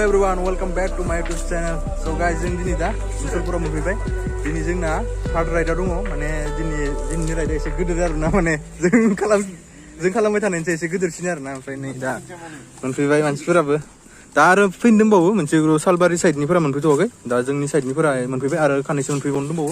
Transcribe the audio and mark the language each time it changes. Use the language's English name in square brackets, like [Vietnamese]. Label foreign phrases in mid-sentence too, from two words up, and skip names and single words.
[English] everyone, welcome back to my YouTube channel. So guys, [Bodo] जों दिनै दा मुसलपुराव मोनफैबाय. दिनै जोंना [English] third ride [Bodo] दङ. माने दिनैनि राइडा एसे गिदिर आरोना, माने जों खालामबाय थानायनिफ्राय एसे गिदिरसिन आरोना. ओमफ्राय नै दा मोनफैबाय मानसिफोराबो. दा आरो फैनो दंबावो मोनसे सालबारि साइडनिफोरा मोनफैथ'वाखै. दा जोंनि साइडनिफोरा मोनफैबाय आरो खानैसो मोनफैबावनो दंबावो.